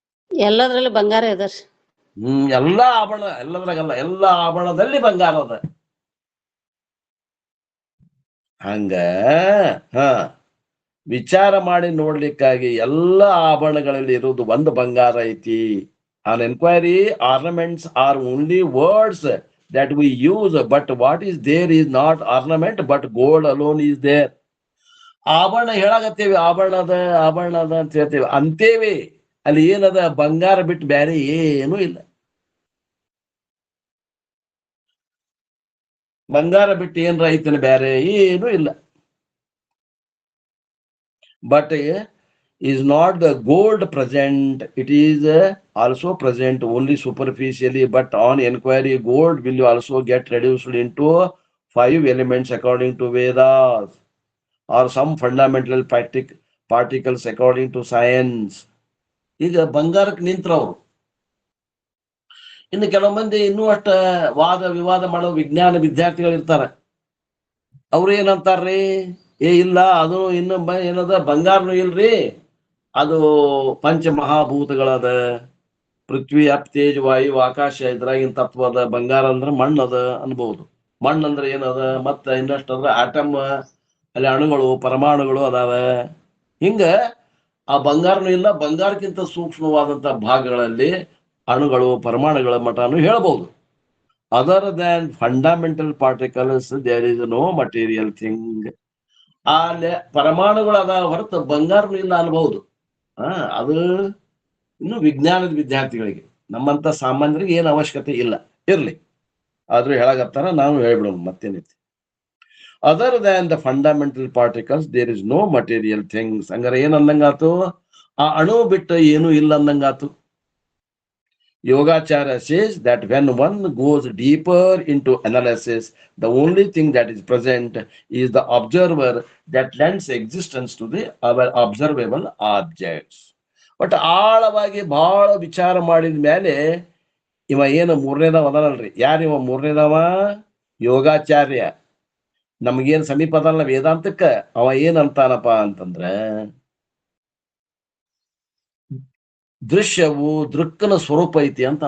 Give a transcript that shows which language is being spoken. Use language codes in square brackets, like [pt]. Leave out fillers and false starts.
[kn] ಎಲ್ಲದ್ರಲ್ಲಿ ಬಂಗಾರ ಇದರ್. ಎಲ್ಲಾ ಆಭರಣ, ಎಲ್ಲದ್ರಾಗಲ್ಲ, ಎಲ್ಲಾ ಆಭರಣದಲ್ಲಿ ಬಂಗಾರ ಅದ. ಹಂಗ ವಿಚಾರ ಮಾಡಿ ನೋಡ್ಲಿಕ್ಕಾಗಿ ಎಲ್ಲಾ ಆಭರಣಗಳಲ್ಲಿ ಇರುವುದು ಒಂದು ಬಂಗಾರ ಐತಿ. [en] On enquiry, ornaments are only words that we use, but what is there is not ornament, but gold alone is there. [kn] ಆಭರಣ ಹೇಳಾಗತ್ತೇವಿ, ಆಭರಣದ ಅಂತ ಹೇಳ್ತೇವೆ ಅಂತೇವಿ. ಅಲ್ಲಿ ಏನದ? ಬಂಗಾರ ಬಿಟ್ಟು ಬೇರೆ ಏನೂ ಇಲ್ಲ. ಬಂಗಾರ ಬಿಟ್ಟು ಏನ್ರ ಐತನ ಬೇರೆ ಏನೂ ಇಲ್ಲ. [en] But is not the gold present, it is also present only superficially, but on inquiry gold will also get reduced into 5 elements according to Vedas, or some fundamental particles according to science. [kn] ಈಗ ಬಂಗಾರಕ್ಕೆ ನಿಂತ್ರವ್ರು. ಇನ್ನು ಕೆಲವು ಮಂದಿ ಇನ್ನೂ ಅಷ್ಟ ವಾದ ವಿವಾದ ಮಾಡೋ ವಿಜ್ಞಾನ ವಿದ್ಯಾರ್ಥಿಗಳು ಇರ್ತಾರೆ. ಅವ್ರು ಏನಂತಾರ್ರಿ, ಇಲ್ಲ ಅದು ಇನ್ನು ಏನದ, ಬಂಗಾರನು ಇಲ್ರಿ, ಅದು ಪಂಚಮಹಾಭೂತಗಳದ, ಪೃಥ್ವಿ ಅಪ್ ತೇಜ್ ವಾಯು ಆಕಾಶ ಇದ್ರಾಗಿನ ತತ್ವ ಅದ. ಬಂಗಾರ ಅಂದ್ರ ಮಣ್ಣು ಅದ ಅನ್ಬಹುದು. ಮಣ್ಣು ಅಂದ್ರೆ ಏನದ? ಮತ್ತ ಇನ್ನಷ್ಟಂದ್ರ ಆಟಮ್, ಅಲ್ಲಿ ಅಣುಗಳು ಪರಮಾಣುಗಳು ಅದಾವ. ಹಿಂಗ ಆ ಬಂಗಾರನು ಇಲ್ಲ, ಬಂಗಾರಕ್ಕಿಂತ ಸೂಕ್ಷ್ಮವಾದಂತ ಭಾಗಗಳಲ್ಲಿ ಅಣುಗಳು ಪರಮಾಣುಗಳ ಮಟನು ಹೇಳ್ಬಹುದು. [en] Other than fundamental particles there is no material thing. [kn] ಅಲ್ಲಿ ಪರಮಾಣುಗಳು ಅದ ಹೊರತು ಬಂಗಾರನು ಇಲ್ಲ ಅನ್ಬಹುದು. ಅದು ಇನ್ನು ವಿಜ್ಞಾನದ ವಿದ್ಯಾರ್ಥಿಗಳಿಗೆ, ನಮ್ಮಂತ ಸಾಮಾನ್ಯರಿಗೆ ಏನು ಅವಶ್ಯಕತೆ ಇಲ್ಲ. ಇರ್ಲಿ, ಆದ್ರೂ ಹೇಳಾಗತ್ತಾರ, ನಾವು ಹೇಳ್ಬಿಡೋಣ, ಮತ್ತೇನೈತಿ. [en] Other than the fundamental particles there is no material things. [kn] ಹಂಗಾರೆ ಏನ್ ಅಂದಂಗಾತು? ಆ ಅಣು ಬಿಟ್ಟು ಏನು ಇಲ್ಲ ಅಂದಂಗಾತು. [en] Yogacharya says that when one goes deeper into analysis, the only thing that is present is the observer that lends existence to the our observable objects. [kn] But ಆಳವಾಗಿ ಬಹಳ ವಿಚಾರ ಮಾಡಿದ ಮೇಲೆ ಇವ ಏನು ಮೂರನೇದವ ಅದನಲ್ರಿ, ಯಾರು ಇವ ಮೂರನೇದವ? ಯೋಗಾಚಾರ್ಯ. ನಮಗೇನ್ ಸಮೀಪ ಅದಲ್ಲ ವೇದಾಂತಕ್ಕ. ಅವ ಏನಂತಾನಪ್ಪ ಅಂತಂದ್ರ, ದೃಶ್ಯವು ದೃಕ್ಕನ ಸ್ವರೂಪ ಐತಿ ಅಂತ.